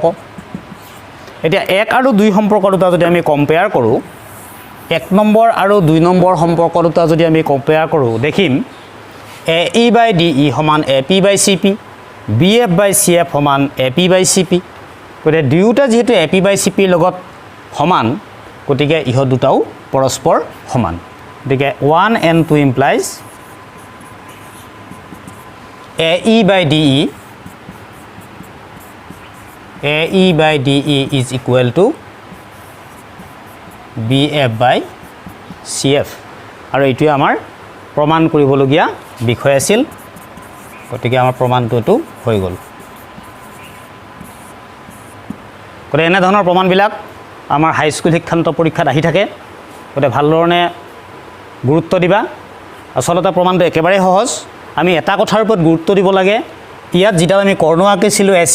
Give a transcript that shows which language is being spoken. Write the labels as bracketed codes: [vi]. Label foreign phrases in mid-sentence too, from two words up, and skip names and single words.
[as] এতিয়া 1 আৰু 2 সম্পৰ্ক দুটা যদি আমি কম্পেয়াৰ কৰোঁ 1 নম্বৰ আৰু 2 নম্বৰ সম্পৰ্ক দুটা যদি আমি কম্পেয়াৰ কৰোঁ দেখিম [en] AE by DE [as] সমান [en] AP by CP BF by CF [as] সমান [en] AP by CP [as] গতিকে দুয়োটা যিহেতু এ পি বাই চি পিৰ লগত সমান গতিকে ইহঁত দুটাও পৰস্পৰ সমান গতিকে [en] 1 and 2 implies AE by D [as] ই [en] is equal to BF by CF [as] আৰু এইটোৱে আমাৰ প্ৰমাণ কৰিবলগীয়া বিষয় আছিল গতিকে আমাৰ প্ৰমাণটো এইটো হৈ গ'ল গতিকে এনেধৰণৰ প্ৰমাণবিলাক আমাৰ হাইস্কুল শিক্ষান্ত পৰীক্ষাত আহি থাকে গতিকে ভালধৰণে গুৰুত্ব দিবা আচলতে প্ৰমাণটো একেবাৰে সহজ আমি এটা কথাৰ ওপৰত গুৰুত্ব দিব লাগে ইয়াত যিডাল আমি কৰ্ণ আঁকিছিলোঁ এ